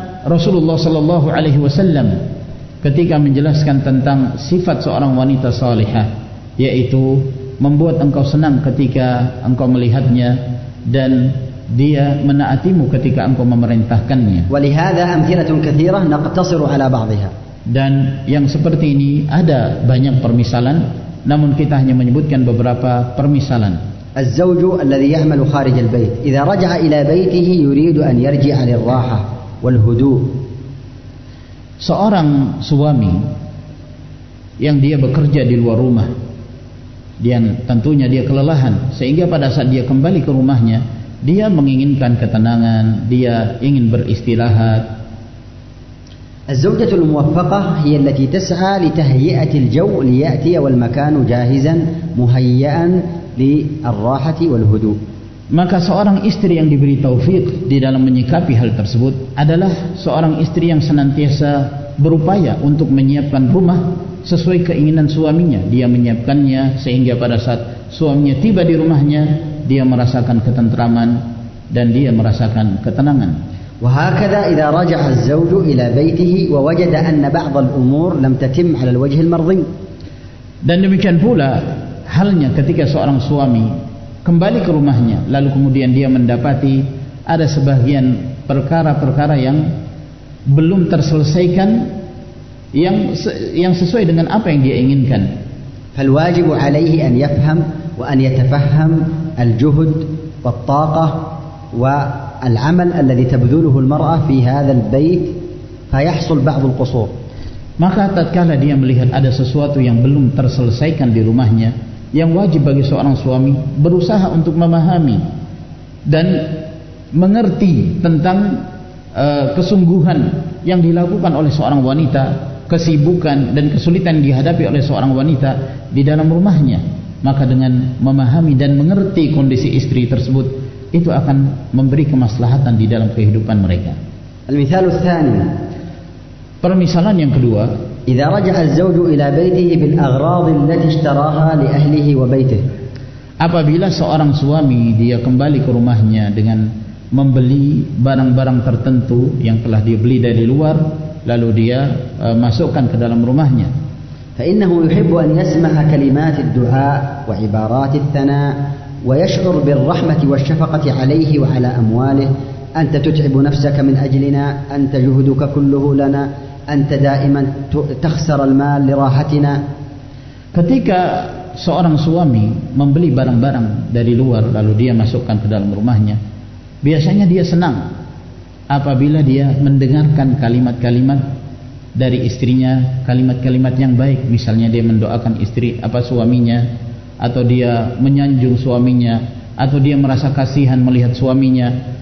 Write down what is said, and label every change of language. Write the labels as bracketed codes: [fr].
[id] Rasulullah sallallahu alaihi wasallam ketika menjelaskan tentang sifat seorang wanita salihah, yaitu membuat engkau senang ketika engkau melihatnya dan dia menaatimu ketika engkau memerintahkannya. [ar] ولهذا أمثلة كثيرة نقتصر على بعضها. [id] Dan yang seperti ini ada banyak permisalan, namun kita hanya menyebutkan beberapa permisalan. [ar] الزوج الذي يعمل خارج البيت إذا رجع إلى بيته يريد أن يرجع للراحة والهدوء. [id] Seorang suami yang dia bekerja di luar rumah, yang tentunya dia kelelahan, sehingga pada saat dia kembali ke rumahnya, dia menginginkan ketenangan, dia ingin beristirahat. [ar] الزوجة الموفقة هي التي تسعى لتهيئة الجو ليأتي والمكان جاهزا مهيئا للراحة والهدوء. [id] Maka seorang istri yang diberi taufik di dalam menyikapi hal tersebut adalah seorang istri yang senantiasa berupaya untuk menyiapkan rumah sesuai keinginan suaminya. Dia menyiapkannya sehingga pada saat suaminya tiba di rumahnya, dia merasakan ketentraman dan dia merasakan ketenangan. [ar] وهكذا إذا رجع الزوج إلى بيته ووجد أن بعض الأمور لم تتم على الوجه المرضي. [id] Dan demikian pula halnya ketika seorang suami kembali ke rumahnya, lalu kemudian dia mendapati ada sebagian perkara-perkara yang belum terselesaikan, yang sesuai dengan apa yang dia inginkan. [ar] فالواجب عليه أن يفهم وأن يتفهم الجهد والطاقة والعمل الذي تبذله المرأة في هذا البيت فيحصل بعض القصور. [id] Maka tatkala dia melihat ada sesuatu yang belum terselesaikan di rumahnya, yang wajib bagi seorang suami berusaha untuk memahami dan mengerti tentang kesungguhan yang dilakukan oleh seorang wanita, kesibukan dan kesulitan yang dihadapi oleh seorang wanita di dalam rumahnya. Maka dengan memahami dan mengerti kondisi istri tersebut, itu akan memberi kemaslahatan di dalam kehidupan mereka. [ar] المثال الثاني. [id] Permisalan yang kedua, [ar] إذا رجع الزوج إلى بيته بالأغراض التي اشتراها لأهله وبيته. [id] Apabila seorang suami dia kembali ke rumahnya dengan membeli barang-barang tertentu yang telah dia beli dari luar, lalu dia masukkan ke dalam rumahnya. [ar] فإنه يحب أن يسمع كلمات الدعاء وعبارات الثناء ويشعر بالرحمة والشفقة عليه وعلى أمواله. أنت تتعب نفسك من أجلنا، أنت جهدك كله لنا، أنت دائما تخسر المال لراحتنا. [id] Ketika seorang suami membeli barang-barang dari luar lalu dia masukkan ke dalam rumahnya, biasanya dia senang apabila dia mendengarkan kalimat-kalimat dari istrinya, kalimat-kalimat yang baik. Misalnya dia mendoakan suaminya, atau dia menyanjung suaminya, atau dia merasa kasihan melihat suaminya.